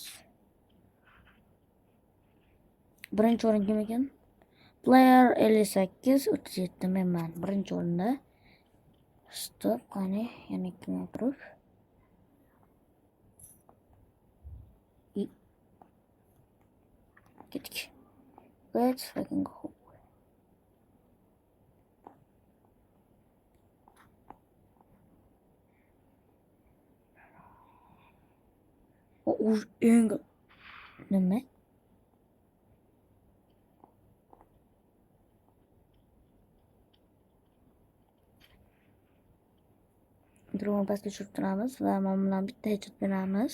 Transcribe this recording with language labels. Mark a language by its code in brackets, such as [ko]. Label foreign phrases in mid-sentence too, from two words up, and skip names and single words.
[uz] Birinchi o'rin kim ekan? Player 58 37 men birinchi o'rinda. Stop, qani yana kim o'tirib? Ketdik. [en] Let's fucking go. [uz] Nima? Drone pastga tushirib turamiz va mana bilan bitta headshot beramiz.